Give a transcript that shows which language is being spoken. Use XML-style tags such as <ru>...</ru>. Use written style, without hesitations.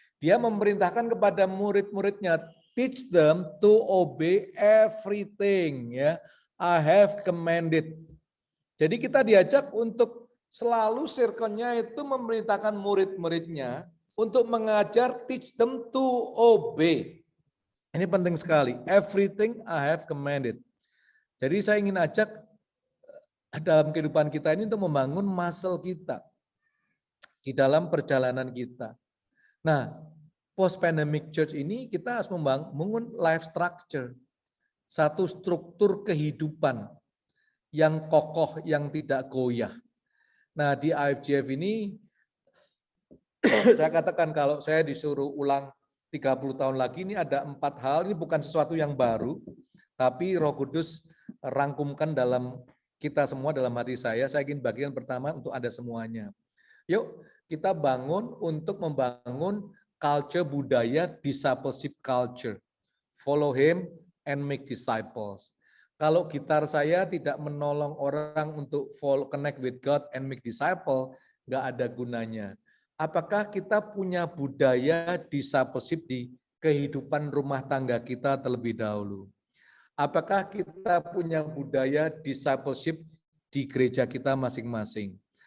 <id>Dia memerintahkan kepada murid-muridnya,</id> <en>teach them to obey everything.</en> <id>Ya,</id> <en>I have commanded.</en> <id>Jadi kita diajak untuk selalu circle-nya itu memerintahkan murid-muridnya untuk mengajar,</id> <en>teach them to obey.</en> <id>Ini penting sekali.</id> <en>Everything I have commanded.</en> <id>Jadi saya ingin ajak dalam kehidupan kita ini untuk membangun muscle kita di dalam perjalanan kita. Nah, post pandemic church ini kita harus membangun life structure, satu struktur kehidupan yang kokoh, yang tidak goyah. Nah, di IFGF ini saya katakan kalau saya disuruh ulang 30 tahun lagi, ini ada 4 hal, ini bukan sesuatu yang baru, tapi Roh Kudus rangkumkan dalam kita semua, dalam hati saya ingin bagian pertama untuk Anda semuanya. Yuk kita bangun untuk membangun culture budaya discipleship culture.</id> <en>Follow him and make disciples.</en> <id>Kalau gitar saya tidak menolong orang untuk follow,</id> <en>connect with God and make disciple,</en> <id>nggak ada gunanya. Apakah kita punya budaya discipleship di kehidupan rumah tangga kita terlebih dahulu? Apakah kita punya budaya discipleship di gereja kita masing-masing?</id>